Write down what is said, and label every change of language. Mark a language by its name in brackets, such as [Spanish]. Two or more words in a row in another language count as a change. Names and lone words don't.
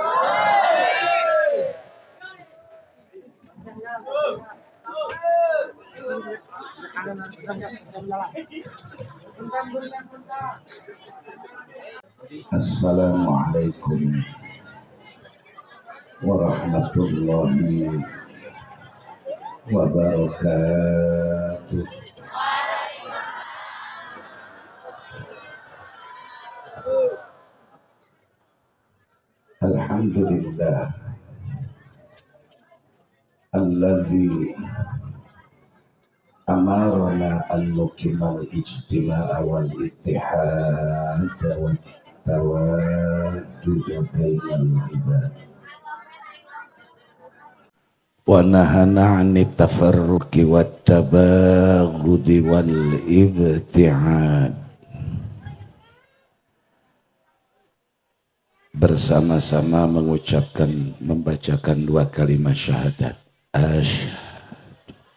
[Arabic] السلام عليكم ورحمة الله وبركاته. الحمد لله الذي أمرنا أن نقيم الاجتماع والاتحاد والتودد بين العباد ونهانا عن التفرق والتباغض والابتعاد. [Indonesian] Bersama-sama membacakan dua kalimat syahadat. Asyhadu